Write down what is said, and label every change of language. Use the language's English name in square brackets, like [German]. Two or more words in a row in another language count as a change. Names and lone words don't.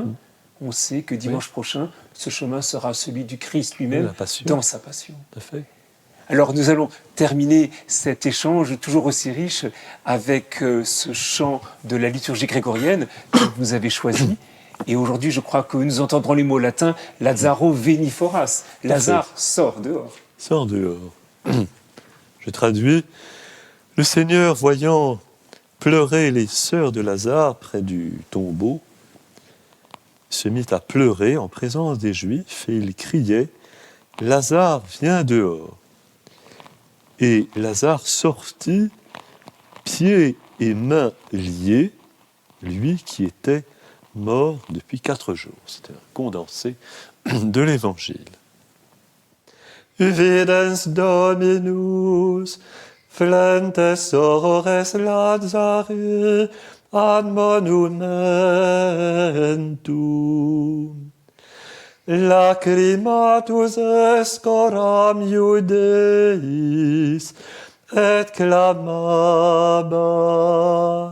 [French] On sait que dimanche prochain, ce chemin sera celui du Christ lui-même La passion. dans sa passion. Tout à fait. Alors nous allons terminer cet échange toujours aussi riche avec ce chant de la liturgie grégorienne que vous avez choisi. Et aujourd'hui, je crois que nous entendrons les mots latins « [Latin] Lazaro veni foras ». [French] Lazare sort dehors. Sors dehors. Je traduis. Le Seigneur, voyant pleurer les sœurs de Lazare près du tombeau, se mit à pleurer en présence des Juifs et il criait « Lazare, viens dehors !» Et Lazare sortit, pieds et mains liés, lui qui était mort depuis 4 jours. C'était un condensé de l'Évangile. [Latin] Videns Dominus, flentes sorores Lazari, ad monumentum. Lacrimatus escoram Iudeis, et clamabat.